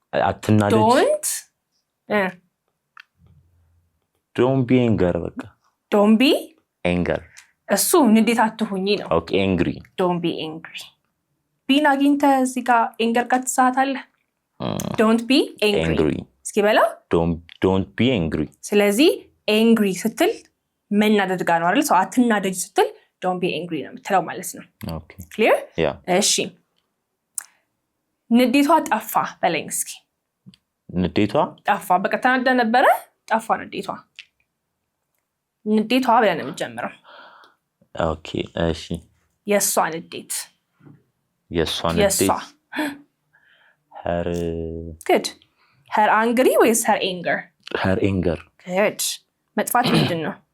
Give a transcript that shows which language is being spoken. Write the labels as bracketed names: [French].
[Amharic] አትናደጂ [English] don't be anger [Amharic] በቃ [English] don't be anger። [Amharic] እሱ ንዴት አትሁኚ ነው። [English] ኦኬ angry don't be angry። [Amharic] ቢን አግኝተህ እዚህ ጋር ኤንገር ጋር ትሳታለህ። don't be angry እስኪ በላ [English] don't be angry። [Amharic] ስለዚህ angry ስትል መናደድ ጋር ነው አይደል? ሰው አትናደጂ ስትል [English] don't be angry [Amharic] ነው የምትለው ማለት ነው። [English] ኦኬ clear? yeah። [Amharic] እሺ ንዴቷ ጠፋ በለኝ እስኪ። ንዴቷ ጠፋ። በቃ ተናዳ ነበረ ጠፋ ንዴቷ። ንዴቷ ብለን ነው የምንጀምረው። ኦኬ እሺ የሷ ንዴት [English] her good her angry ወይስ her anger? her anger good። [Amharic] መጥፋት ምንድን ነው?